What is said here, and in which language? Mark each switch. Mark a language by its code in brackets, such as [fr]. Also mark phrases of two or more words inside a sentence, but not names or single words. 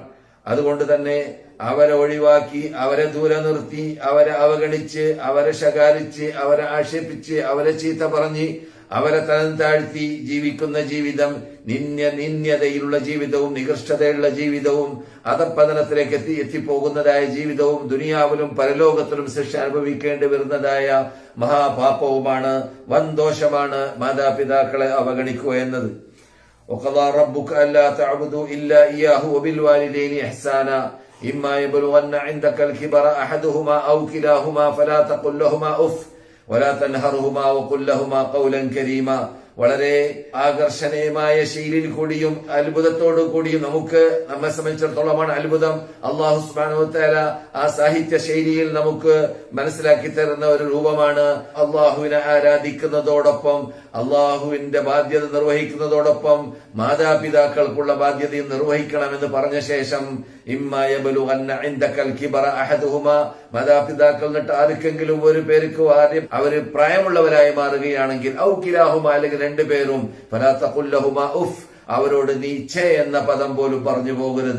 [ml] അതുകൊണ്ട് തന്നെ അവരെ ഒഴിവാക്കി, അവരെ ദൂരെ നിർത്തി, അവരെ അവഗണിച്ച്, അവരെ ശകാരിച്ച്, അവരെ ആക്ഷേപിച്ച്, അവരെ ചീത്ത പറഞ്ഞ് അവരെ തരം താഴ്ത്തി ജീവിക്കുന്ന ജീവിതം, നിന്ദ്യതയിലുള്ള ജീവിതവും നികൃഷ്ടതയുള്ള ജീവിതവും അധപ്പതനത്തിലേക്ക് എത്തിപ്പോകുന്നതായ ജീവിതവും ദുനിയാവിലും പരലോകത്തിലും ശിക്ഷ അനുഭവിക്കേണ്ടി വരുന്നതായ മഹാപാപവുമാണ്, വൻദോഷമാണ് മാതാപിതാക്കളെ അവഗണിക്കുക എന്നത്. [ar] وقضى ربك ألا تعبدوا إلا إياه وبالوالدين إحسانا إما يبلغن عندك الكبر أحدهما أو كلاهما فلا تقل لهما أف ولا تنهرهما وقل لهما قولا كريما. [ml] വളരെ ആകർഷണീയമായ ശൈലിയിൽ കൂടിയും അത്ഭുതത്തോടു കൂടിയും നമ്മെ സംബന്ധിച്ചിടത്തോളമാണ് അത്ഭുതം. അല്ലാഹു [ar] سبحانه وتعالى [ml] ആ സാഹിത്യ ശൈലിയിൽ നമുക്ക് മനസ്സിലാക്കി തരുന്ന ഒരു രൂപമാണ്. അള്ളാഹുവിനെ ആരാധിക്കുന്നതോടൊപ്പം അള്ളാഹുവിന്റെ ബാധ്യത നിർവഹിക്കുന്നതോടൊപ്പം മാതാപിതാക്കൾക്കുള്ള ബാധ്യതയും നിർവഹിക്കണമെന്ന് പറഞ്ഞ ശേഷം മാതാപിതാക്കൾ എന്നിട്ട് ആർക്കെങ്കിലും ഒരു പേർക്ക് ആദ്യം അവര് പ്രായമുള്ളവരായി മാറുകയാണെങ്കിൽ [ar] أو كلاهما [ml] അല്ലെങ്കിൽ രണ്ടുപേരും [ar] فلا تقل لهما أف [ml] അവരോട് നീ ഛേ എന്ന പദം പോലും പറഞ്ഞു പോകരുത്.